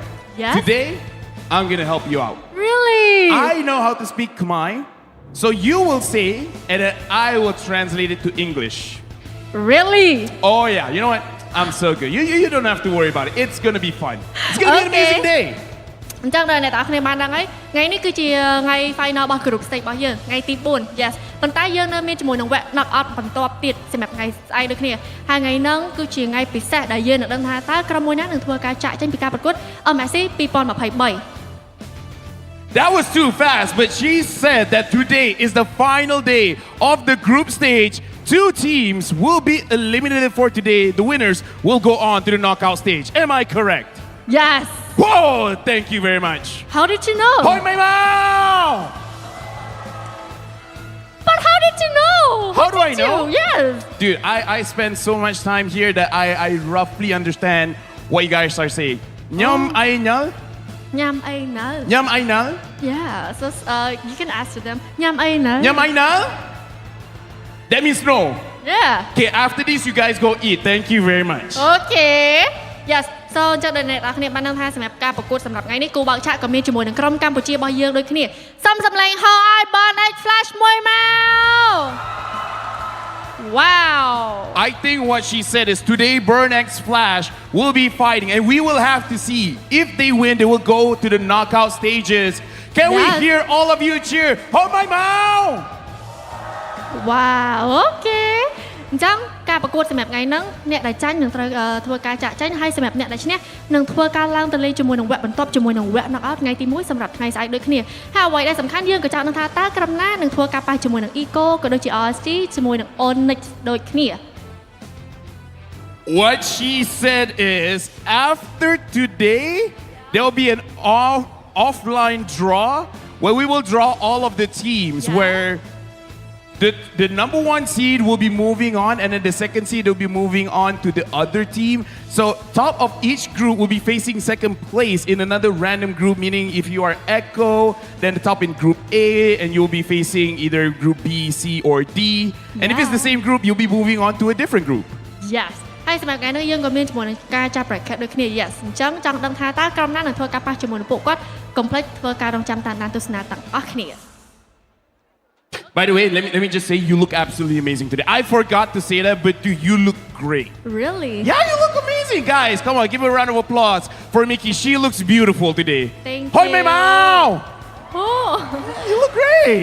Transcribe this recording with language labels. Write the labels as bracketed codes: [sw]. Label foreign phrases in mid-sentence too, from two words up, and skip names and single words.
[en] Yes. Today, I'm gonna help you out. Really? I know how to speak Khmer, so you will say, and then I will translate it to English. Really? Oh yeah, you know what? I'm so good. You don't have to worry about it. It's gonna be fun. It's gonna be an amazing day. [km] អញ្ចឹងដល់អ្នកទាំងអស់គ្នាបានដឹងហើយថ្ងៃនេះគឺជាថ្ងៃ final របស់ [en] group stage [km] របស់យើងថ្ងៃទី4 yes ប៉ុន្តែយើងនៅមានជាមួយនឹងវគ្គ [en] knock out [km] បន្ទាប់ទៀតសម្រាប់ថ្ងៃស្អែកដូចគ្នាហើយថ្ងៃហ្នឹងគឺជាថ្ងៃពិសេសដែលយើងនឹងដឹងថាតើក្រុមមួយណានឹងធ្វើការចាក់ចេញពីការប្រកួត MSC 2023 [en] That was too fast, but she said that today is the final day of the group stage. 2 teams will be eliminated for today. The winners will go on to the knockout stage. Am I correct? Yes. Whoa, thank you very much. How did you know? Hoi Mei Mao! But how did you know? How do I did you? know? Yes. Dude, I spend so much time here that I roughly understand what you guys are saying. Nyam ai nal? Nhâm ai nal. Nyam ai nal? Yeah, so you can ask to them. Nhâm ai nal. Nyam ai nal? That means no. Yeah. Okay, after this you guys go eat. Thank you very much. Okay. Yes. So [km] អញ្ចឹងដល់អ្នកទាំងអស់គ្នាបានដឹងថាសម្រាប់ការប្រកួតសម្រាប់ថ្ងៃនេះគូបើកឆាកក៏មានជាមួយនឹងក្រុមកម្ពុជារបស់យើងដូចគ្នាសុំសម្លេងហោឲ្យបានឲ្យ flash មួយមក Wow. [en] I think what she said is today Burn X Flash will be fighting and we will have to see if they win they will go to the knockout stages. Can we hear all of you cheer? Hold my mouth. Wow. Okay. [km] អញ្ចឹងការប្រកួតសម្រាប់ថ្ងៃហ្នឹងអ្នកដែលចាញ់នឹងត្រូវធ្វើការចាក់ចេញហើយសម្រាប់អ្នកដែលឈ្នះនឹងធ្វើការឡើងទៅលេងជាមួយនឹងវគ្គបន្ទាប់ជាមួយនឹងវគ្គ [en] knock out [km] ថ្ងៃទី1សម្រាប់ថ្ងៃស្អែកដូចគ្នាហើយអ្វីដែលសំខាន់យើងក៏ចង់ដឹងថាតើក្រុមណានឹងធ្វើការប៉ះជាមួយនឹង EVO ក៏ដូចជា RSG ជាមួយនឹង Onyx ដូចគ្នា [en] What she said is after today there will be an offline draw where we will draw all of the teams where the number 1 seed will be moving on and then the second seed will be moving on to the other team. So top of each group will be facing second place in another random group, meaning if you are Echo, then the top in group A and you'll be facing either group B, C or D. And if it's the same group, you'll be moving on to a different group. Yes. [km] ហើយសម្រាប់ថ្ងៃនេះយើងក៏មានជាមួយនឹងការចាប់ bracket ដូចគ្នា Yes អញ្ចឹងចង់ដឹងថាតើក្រុមណានឹងធ្វើការប៉ះជាមួយនឹងពួកគាត់កុំភ្លេចធ្វើការរងចាំតាមដានទស្សនាទាំងអស់គ្នា [en] By the way, let me just say you look absolutely amazing today. I forgot to say that, but dude, you look great. Really? Yeah, you look amazing, guys. Come on, give a round of applause for Mickey. She looks beautiful today. Thank Hoi you. Mei Mao! Oh, you look great.